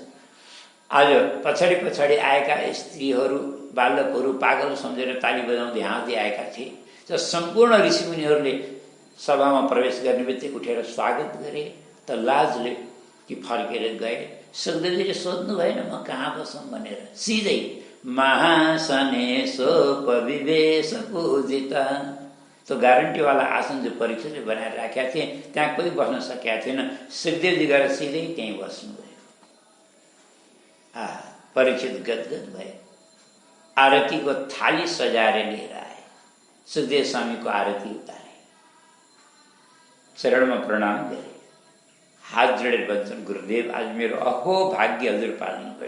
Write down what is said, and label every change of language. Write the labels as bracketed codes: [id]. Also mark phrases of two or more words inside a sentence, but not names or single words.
[ne] आज पछाडि पछाडि आएका स्त्रीहरू बालकहरू पागल सम्झेर ताली बजाउँदै हाँस्दै आएका थिए। त सम्पूर्ण ऋषिमुनिहरूले सभामा प्रवेश गर्ने बित्तिकै उठेर स्वागत गरे। त लाजले कि फर्केर गए। सुखदेवजीले सोध्नु भएन म कहाँ बसौँ भनेर, सिधै [sa] महासने सोपविवेश पूजिता, [ne] तो ग्यारेन्टीवाला आसन जो परीक्षाले बनाएर राखेका थिए त्यहाँ कोही बस्न सकेका थिएन। सुखदेवजी गएर सिधै त्यहीँ बस्नुभयो। परीक्षित गदगद भए। आरतीको थाली सजाएर लिएर आए। सुखदेव स्वामीको आरती उतारे, चरणमा प्रणाम गरे, हात जोडेर भन्छन् गुरुदेव आज मेरो अहो भाग्य हजुर पाल्नु भयो।